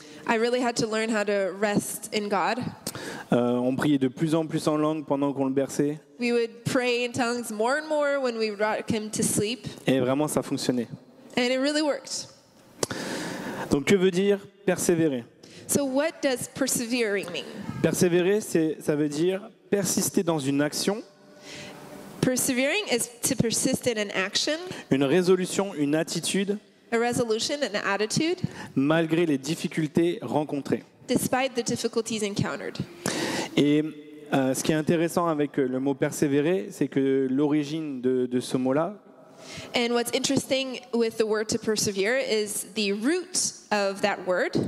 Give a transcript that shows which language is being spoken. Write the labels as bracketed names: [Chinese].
[English] I really had to learn how to rest in God. [French] On priait de plus en plus en langue pendant qu'on le berçait. [English] We would pray in tongues more and more when we rock him to sleep, [French] Et vraiment, ça fonctionnait. [English] and it really worked. [French] Donc, que veut dire persévérer? [English] So what does persevering mean? [French] Persévérer, ça veut dire persister dans une action, [English] Persevering is to persist in an action, [French] une résolution, une attitude, [English] a resolution, an attitude, [French] malgré les difficultés rencontrées. [English] despite the difficulties encountered. [French] Et ce qui est intéressant avec le mot persévérer, c'est que l'origine de ce mot-là, [English] And what's interesting with the word to persevere is the root of that word